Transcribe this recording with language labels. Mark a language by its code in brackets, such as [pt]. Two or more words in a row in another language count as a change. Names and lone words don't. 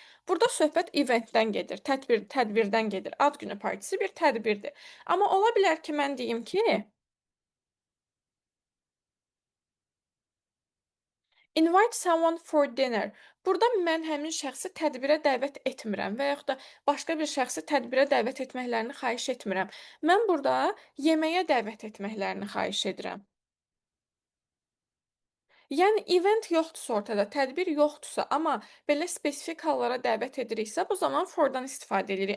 [az] Burada söhbət eventdən gedir, tədbirdən gedir. Ad günü partisi bir tədbirdir. Amma ola bilər ki, mən deyim ki, [en] invite someone for dinner. [az] Burada mən həmin şəxsi tədbirə dəvət etmirəm və yaxud da başqa bir şəxsi tədbirə dəvət etməklərini xahiş etmirəm. Mən burada yeməyə dəvət etməklərini xahiş edirəm. Yəni event yoxdursa ortada, tədbir yoxdursa, amma belə spesifik hallara dəvət ediriksə, bu zaman for-dan istifadə edirik.